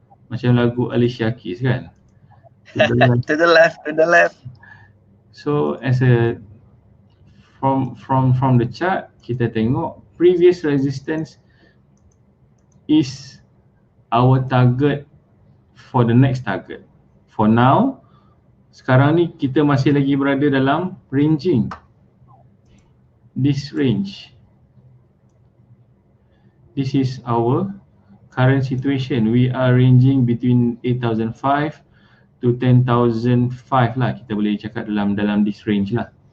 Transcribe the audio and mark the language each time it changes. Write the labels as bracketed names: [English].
[Malay] Macam lagu Alicia Keys kan? [English] To the left, to the left. So as a from the chart, [Malay] kita tengok [English] previous resistance is our target for the next target. [Malay] For now, sekarang ni kita masih lagi berada dalam ranging. [English] This range. This is our current situation. We are ranging between 8,005 to 10,005 lah. [Malay] Kita boleh cakap dalam this range lah.